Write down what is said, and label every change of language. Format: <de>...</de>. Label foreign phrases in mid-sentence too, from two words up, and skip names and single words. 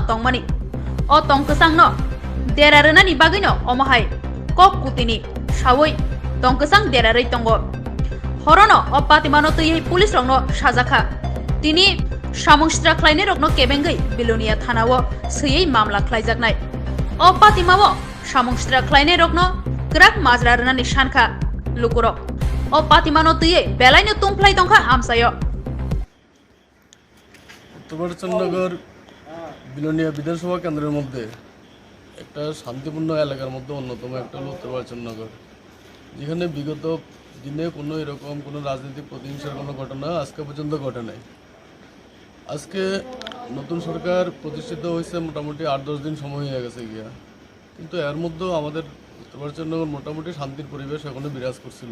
<trp>तंमानि ओ तंकसांनो देरारनानि बागैनो अमहाय कक कुतिनि सावै तंकसां देरारै दङ हरनो ओ पातिमानो तियै पुलिस रंनो साजाखा तिनि सामंस्त्राख्लायने रकनो केबेंगै बिलुनिया थानाव सैयै मामला ख्लायजागनाय ओ पातिमावो सामंस्त्राख्लायने रकनो ग्राक माजरारनानि सानखा लुकुरक ओ पातिमानो तियै बेलाइनो तुंफ्लाय दंखा आमसायो</trp> <bn>উত্তর চন্দ্রনগর বিলোনিয়া বিধানসভা কেন্দ্রের মধ্য একটা শান্তিপূর্ণ এলাকার মধ্যে অন্যতম একটা হলো উত্তর চন্দ্রনগর, যেখানে বিগত দিনে কোনো এরকম কোনো রাজনৈতিক প্রতিহিংসার কোনো ঘটনা আজকে পর্যন্ত ঘটে নাই। আজকে নতুন সরকার প্রতিষ্ঠিত হয়েছে মোটামুটি 8-10 দিন সময় হয়ে গেছে গিয়া, কিন্তু এর মধ্যেও আমাদের উত্তর চন্দ্রনগর মোটামুটি শান্তির পরিবেশ এখনো বিরাজ করছিল।</bn>